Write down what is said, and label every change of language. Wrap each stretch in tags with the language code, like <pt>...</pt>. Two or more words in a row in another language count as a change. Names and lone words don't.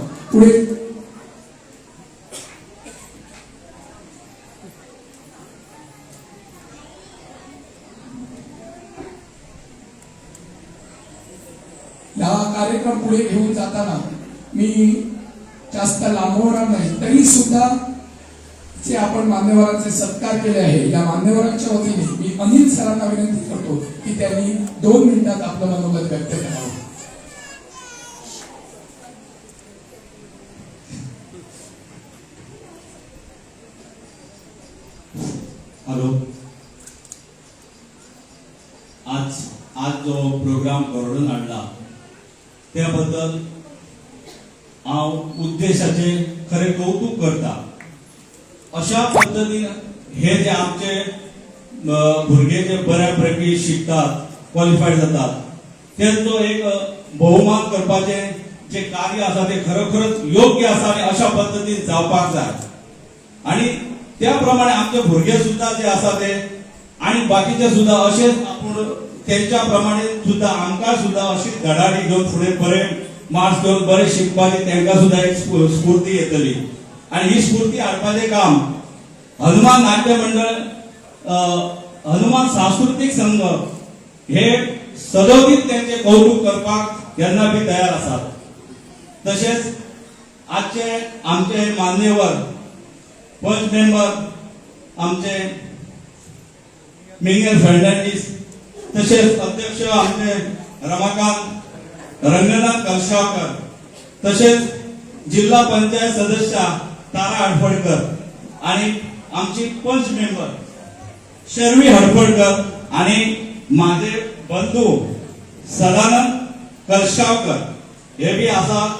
<mr>पुढे या कार्यक्रम पुढे घेऊन जाताना मी जास्त लांबवणार नाही तरी सुद्धा जे आपण मान्यवरांचे सत्कार केले आहे या मान्यवरांच्या वतीने मी अनिल सरांना विनंती करतो की त्यांनी 2 मिनिटात आपलं मनोगत व्यक्त करावं.</mr> <kok>हॅलो, आज जो प्रोग्राम घडून हाडला त्याबद्दल हांव उद्देशाचे खरे कौतुक करता. अशा पद्धतीन हे जे आमचे भुरगे जे बऱ्यापैकी शिकतात, क्वालिफायड जातात, त्यांचो एक बहुमान करपाचे जे कार्य आसा ते खरोखरच योग्य आसा आणि अशा पद्धतीन जावपाक जाय. आणि त्या प्रमाणे आमचे भुरगे सुद्धा जे आसा ते आणि बाकीचे सुद्धा असेच आपण त्यांच्या प्रमाणे सुद्धा आमकां सुद्धा अशी धडाडी घेऊन पुढे बरे मार्क्स घेऊन बरे शिकपाची त्यांना सुद्धा एक स्फूर्ती येतली. आणि ही स्फूर्ती हाडपाचे काम हनुमान नाट्य मंडळ, हनुमान सांस्कृतिक संघ हे सदोदित त्यांचे कौतुक करपाक केन्ना बी तयार आसात. तसेच आजचे आमचे मान्यवर पंच मेंबर आमचे मिंगेल फर्नांडीस, तसेच अध्यक्ष आमचे रमाकांत रंगनाथ कलशावकर, तसेच जिल्हा पंचायत सदस्य तारा हडफडकर आणि आमची पंच मेंबर शर्वी हडफडकर आणि माझे बंधू सदानंद कलशावकर हे बी आसात.</kok>